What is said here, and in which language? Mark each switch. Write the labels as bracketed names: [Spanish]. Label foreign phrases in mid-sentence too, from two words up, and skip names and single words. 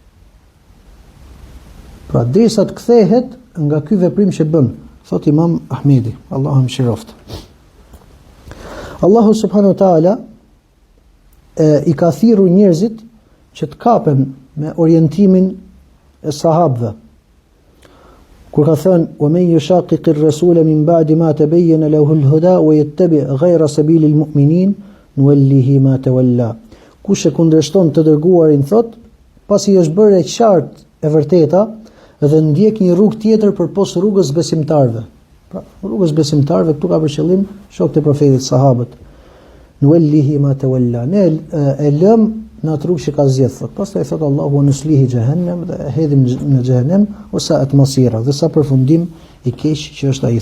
[Albanian] Pra derisa të kthehet nga ky veprim që bën, thot Imam Ahmedi, Allahu mëshiroft. Allahu [Arabic] سبحانه وتعالى [Albanian] i ka thirrur njerëzit që të kapen me orientimin e sahabëve. Kur ka thënë: [Arabic] "ومن يشاقق الرسول من بعد ما تبين له الهدى ويتبع غير سبيل المؤمنين نوله ما تولى." [Albanian] Kush e kundërshton të dërguarin, thot, pasi është bërë e qartë e vërteta dhe ndjek një rrugë tjetër përpos rrugës besimtarëve. Pra, rrugës besimtarëve këtu ka për qëllim shokët e profetit, sahabët. [Arabic] نوله ما تولى. [Albanian] Ne e lëm në atë rrugë që ka zgjedhur, thot. Pastaj thot Allahu: [Arabic] "نصله جهنم", [Albanian] dhe e hedhim në xhehenem ose atë masira, dhe sa përfundim i keq që është ai.